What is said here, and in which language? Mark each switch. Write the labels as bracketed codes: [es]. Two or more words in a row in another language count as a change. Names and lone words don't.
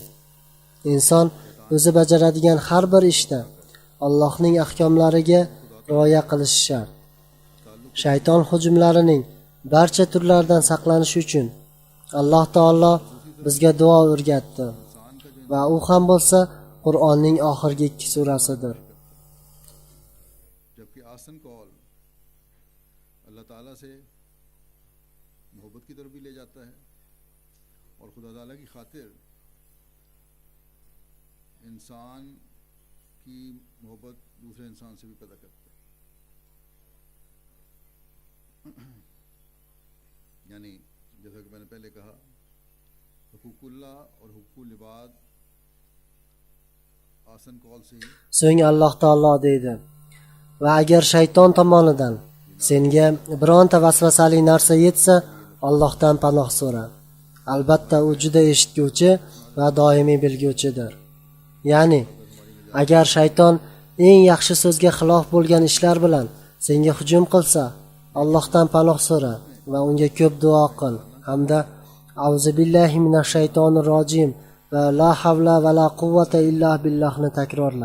[uz] Inson o'zi bajaradigan har bir ishda Allohning ahkomlariga rioya qilishi shart. Shayton hujumlarining barcha turlaridan saqlanish uchun Alloh taolo bizga duo o'rgatdi va u ham bo'lsa Qur'onning oxirgi 2 surasidir. [ur] جبکہ احسن قول اللہ تعالیٰ سے محبت کی طرف بھی لے جاتا ہے اور خدا تعالیٰ کی خاطر انسان کی محبت دوسرے انسان سے بھی پیدا کرتا ہے. یعنی جیسا کہ میں نے پہلے کہا، حقوق اللہ اور حقوق العباد احسن قول سے ہی [uz] So'ng Alloh taolo deydi: va agar shayton tomonidan senga bironta vasvasali narsa yetsa, Allohdan panoh so'ra. Albatta u juda eshitguvchi va doimiy bilguvchidir. Ya'ni agar shayton eng yaxshi so'zga xilof bo'lgan ishlar bilan senga hujum qilsa, Allohdan panoh so'ra va unga ko'p duo qil hamda [ar] أعوذ بالله من الشيطان الرجيم ولا حول ولا قوة إلا بالله [uz] takrorla.